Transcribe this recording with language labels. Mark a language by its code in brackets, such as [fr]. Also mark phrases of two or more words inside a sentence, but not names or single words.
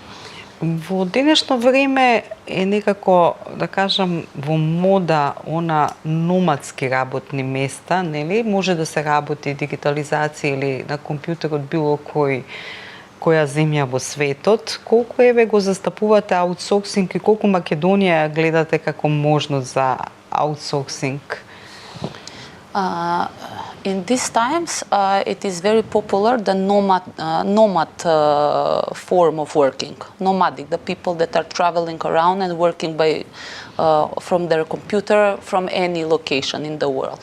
[mk] Во денешно време е некако, да кажам, во мода она номадски работни места, нели? Може да се работи дигитализација или на компјутерот било која земја во светот. Колку еве го застапувате аутсорсинг и колку Македонија гледате како можност за аутсорсинг? [en] In these times, it is very popular the nomad form of working, nomadic, the people that are traveling around and working from their computer from any location in the world.